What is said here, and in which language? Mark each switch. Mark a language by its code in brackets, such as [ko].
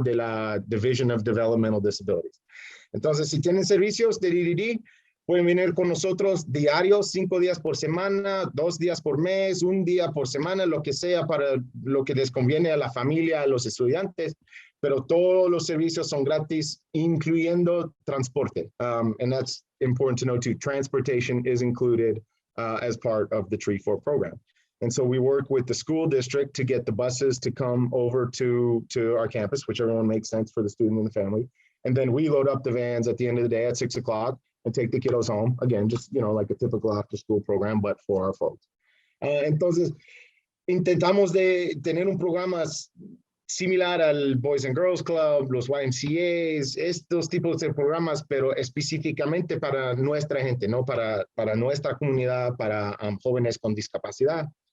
[es] De la Division of Developmental Disabilities. Entonces, si tienen servicios de DDD, pueden venir con nosotros diarios, 5 días por semana, 2 días por mes, 1 día por semana, lo que sea para lo que les conviene a la familia, a los estudiantes. Pero todos los servicios son gratis, incluyendo transporte. [en] And that's important to know too, transportation is included as part of the Tree 4 program. And so we work with the school district to get the buses to come over to our campus, whichever one makes sense for the student and the family. And then we load up the vans at the end of the day at 6 o'clock and take the kiddos home. Again, just, like a typical after school program, but for our folks. [es] Entonces, intentamos de tener un programa similar al Boys and Girls Club, los YMCAs, estos tipos de programas, pero específicamente para nuestra gente, ¿no? Para nuestra comunidad, para jóvenes con discapacidad.